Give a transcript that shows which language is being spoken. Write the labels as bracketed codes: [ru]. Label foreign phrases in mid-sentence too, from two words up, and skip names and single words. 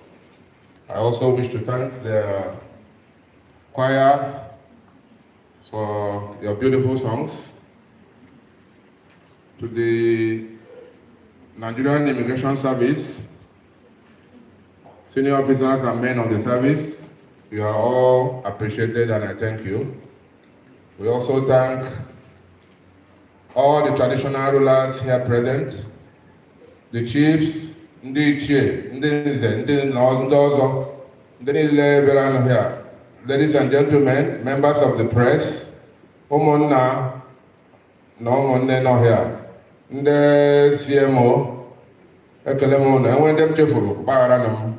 [en] I also wish to thank the choir for your beautiful songs, to the Nigerian Immigration Service, senior officers and men of the service, you are all appreciated and I thank you. We also thank all the traditional rulers here present, the chiefs, [ig] ndị ichie, ndị nze, ndị ọzọ, ndị niile bịara here. [en] Ladies and gentlemen, members of the press, [ig] ụmụnna na ụmụnne nọ here, ndị CMO, ekele m unu, enwe ndị m chefuru, gbaghara na m.